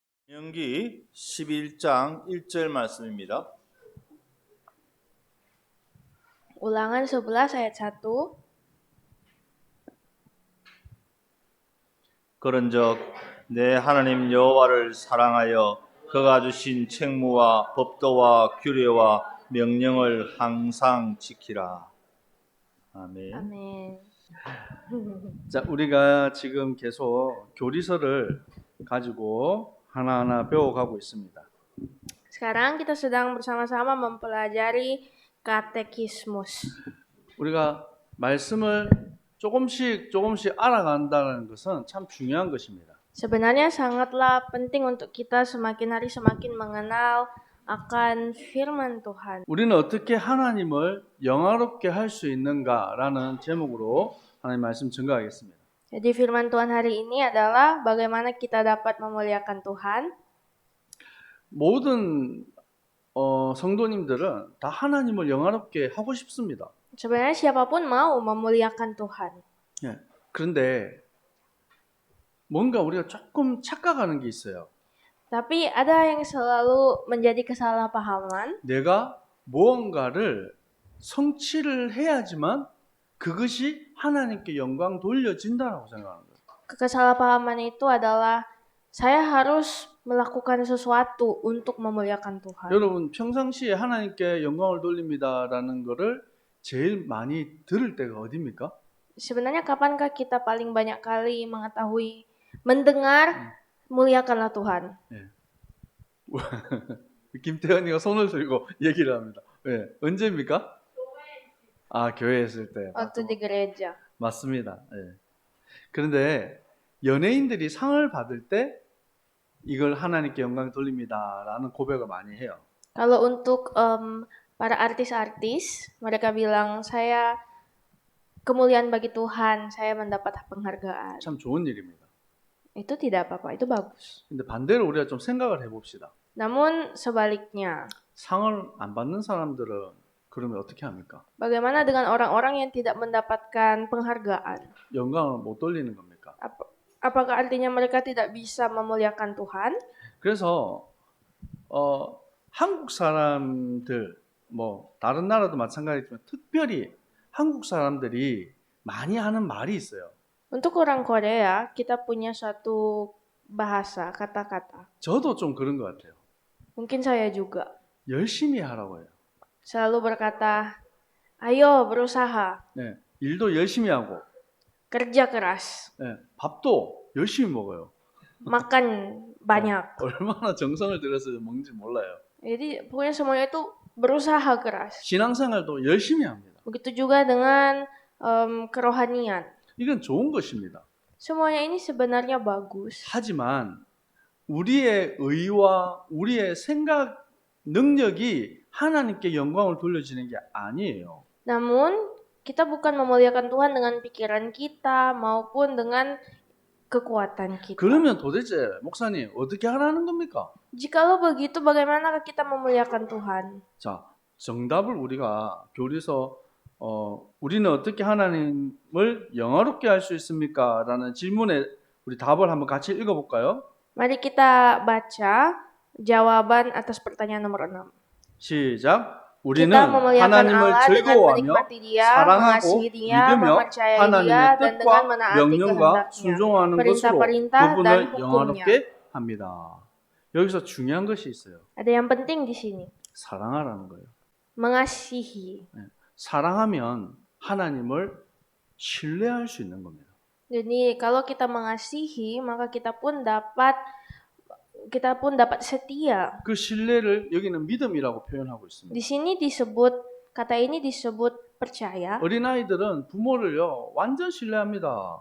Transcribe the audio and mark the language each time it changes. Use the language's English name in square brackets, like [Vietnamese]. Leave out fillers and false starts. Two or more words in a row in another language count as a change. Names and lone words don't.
[Korean] 신명기 11장 1절 말씀입니다. [Indonesian] Ulangan 11 ayat 1. [Korean] 그런즉 내 하나님 여호와를 사랑하여 그가 주신 책무와 법도와 규례와 명령을 항상 지키라. 아멘. [Indonesian] Amin. [Korean] 자, 우리가 지금 계속 교리서를 가지고 하나하나 배워가고 있습니다. [Indonesian] Sekarang kita sedang bersama-sama mempelajari katekismus. [Korean] 우리가 말씀을 조금씩 알아간다는 것은 참 중요한 것입니다. [Indonesian] Sebenarnya sangatlah penting untuk kita semakin hari semakin mengenal akan firman Tuhan. [Korean] 우리는 어떻게 하나님을 영화롭게 할 수 있는가라는 제목으로 하나님 말씀 증거하겠습니다. [Indonesian] Jadi firman Tuhan hari ini adalah bagaimana kita dapat memuliakan Tuhan. [Korean] 모든 성도님들은 다 하나님을 영화롭게 하고 싶습니다. [Indonesian] Sebenarnya siapapun mau memuliakan Tuhan. [Korean] 예. 그런데 뭔가 우리가 조금 착각하는 게 있어요. [Indonesian] Tapi ada yang selalu menjadi kesalahpahaman. [Korean] 내가 무언가를 성취를 해야지만 그것이 하나님께 영광 돌려진다라고 생각하는 거예요. [Indonesian] Kesalahpahaman itu adalah saya harus melakukan sesuatu untuk memuliakan Tuhan. [Korean] 여러분 평상시에 하나님께 영광을 돌립니다라는 거를 제일 많이 들을 때가 어디입니까? [Indonesian] Sebenarnya kapankah kita paling banyak kali mengetahui, mendengar, muliakanlah Tuhan? [Korean] 김태현이가 손을 들고 얘기를 합니다. 네. 언제입니까? 교회에 있을 때. [Indonesian] Waktu di gereja. [Korean] 맞습니다. 네. 그런데 연예인들이 상을 받을 때 이걸 하나님께 영광 돌립니다라는 고백을 많이 해요. [Indonesian] Kalau untuk para artis-artis, mereka bilang saya kemuliaan bagi Tuhan, saya mendapat penghargaan. [Korean] 참 좋은 일입니다. [Indonesian] Itu tidak apa-apa, itu bagus. [Korean] 근데 반대로 우리가 좀 생각을 해봅시다. [Indonesian] Namun sebaliknya, [Korean] 상을 안 받는 사람들은 그러면 어떻게 합니까? [Indonesian] bagaimana dengan orang-orang yang tidak mendapatkan penghargaan? [Korean] 영광을 못 돌리는 겁니까? [Indonesian] Apakah artinya mereka tidak bisa memuliakan Tuhan? [Korean] 그래서 한국 사람들 뭐 다른 나라도 마찬가지지만 특별히 한국 사람들이 많이 하는 말이 있어요. [Indonesian] Untuk orang Korea, kita punya suatu bahasa, kata-kata. [Korean] 저도 좀 그런 것 같아요. [Indonesian] Mungkin saya juga. [Korean] 열심히 하라고 해요. [Indonesian] Selalu berkata, ayo berusaha, [Korean] 네, 일도 열심히 하고, [Indonesian] kerja keras, [Korean] 네, 밥도 열심히 먹어요. [Indonesian] makan banyak. [Korean] 얼마나 정성을 들여서 먹는지 몰라요. [Indonesian] Jadi pokoknya semuanya itu berusaha keras. [Korean] 신앙생활도 열심히 합니다. [Indonesian] Begitu juga dengan kerohanian. [Korean] 이건 좋은 것입니다. [Indonesian] Semuanya ini sebenarnya bagus. [Korean] 하지만 우리의 의와 우리의 생각 능력이 하나님께 영광을 돌려지는 게 아니에요. [Indonesian] Namun kita bukan memuliakan Tuhan dengan pikiran kita maupun dengan kekuatan kita. [Korean] 그러면 도대체 목사님 어떻게 하라는 겁니까? [Indonesian] Jikalau begitu, bagaimana kita memuliakan Tuhan? [Korean] 자, 정답을 우리가 교리서 우리는 어떻게 하나님을 영화롭게 할 수 있습니까? 라는 질문에 우리 답을 한번 같이 읽어볼까요? [Indonesian] Mari kita baca jawaban atas pertanyaan nomor 6. [Korean] 시작. 우리는 [Indonesian] Kita memuliakan [Korean] 하나님을 [Indonesian] Allah dengan [Korean] 즐거워하며 [Indonesian] menikmati Dia, [Korean] 사랑하고 [Indonesian] mengasihi Dia, [Korean] 믿으며 [Indonesian] mempercayai Dia, [Korean] 하나님의 [Indonesian] dan dengan [Korean] 뜻과 [Indonesian] menaati [Korean] 명령과 [Indonesian] kehendaknya, [Korean] 순종하는 것으로 [Indonesian] perintah-perintah dan [Korean] 그분을 [Indonesian] hukumnya. [Korean] 영화롭게 합니다. 여기서 중요한 것이 있어요. [Indonesian] Ada yang penting di sini, [Korean] 사랑하라는 거예요. [Indonesian] mengasihi. [Korean] 사랑하면 하나님을 신뢰할 수 있는 겁니다. [Indonesian] Jadi kalau kita mengasihi, maka kita pun dapat setia. [Korean] 그 신뢰를 여기는 믿음이라고 표현하고 있습니다. [Indonesian] Di sini disebut, kata ini disebut percaya. [Korean] 어린아이들은 부모를요 완전 신뢰합니다.